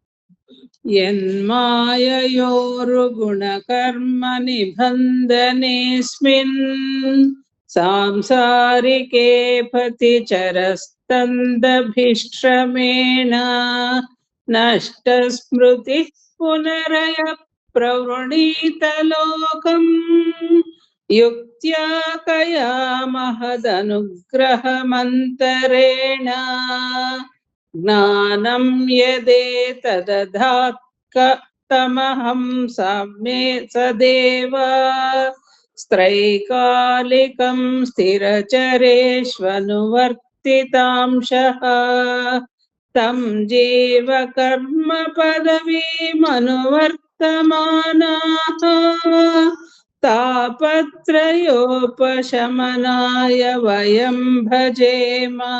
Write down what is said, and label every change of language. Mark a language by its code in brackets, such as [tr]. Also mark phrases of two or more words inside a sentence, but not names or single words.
[sa] ಯನ್ಮಾಯಯೋರು ಗುಣಕರ್ಮ ನಿಬಂಧನೇಸ್ಮಿನ್ ಸಾಂಸಾರಿಕೆ ಪತಿಚರಸ್ತಂದಭಿಶ್ರಮೇಣ ನಷ್ಟ ಸ್ಮೃತಿ ಪುನರಯ ಪ್ರವೃಣೀತ ಲೋಕಂ ಯುಕ್ತ್ಯಾ ಕಯಾ ಮಹದನುಗ್ರಹ ಮಂತರೇಣ ಜ್ಞಾನಂ ಯದೇತದಧಾತ್ ತಮಹಂ ಸಾಮ್ಯೇ ಸದೇವ ತ್ರೈಕಾಲಿಕಂ ಸ್ಥಿರಚರೇಷ್ವನುವರ್ತಿತಾಂಶಃ ತಂ ಜೀವ ಕರ್ಮ ಪದವೀಮನುವರ್ತಮಾನಾಃ ತಾಪತ್ರಯೋಪಶಮನಾಯ ವಯಂ ಭಜೇಮ.